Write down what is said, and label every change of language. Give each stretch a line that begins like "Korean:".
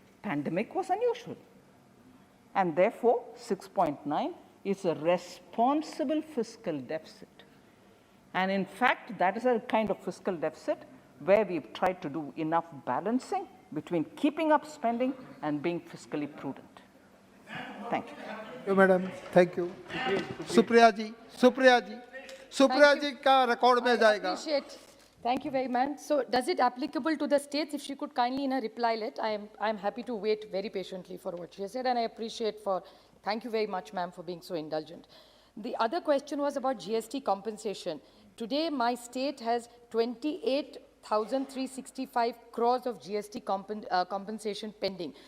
English: Pandemic was unusual. And therefore, 6.9 is a responsible fiscal deficit. And in fact, that is a kind of fiscal deficit where we've tried to do enough balancing between keeping up spending and being fiscally prudent. Thank you. Thank you, madam. Thank you.
Hindi: Supriya जी, सुप्रिया जी, सुप्रिया जी का record में जाएगा.
English: Appreciate. Thank you very much. So does it applicable to the states? If she could kindly in a reply let, I am happy to wait very patiently for what she has said, and I appreciate thank you very much, ma'am, for being so indulgent. The other question was about GST compensation. Today, my state has 28,365 crores of GST compensation pending.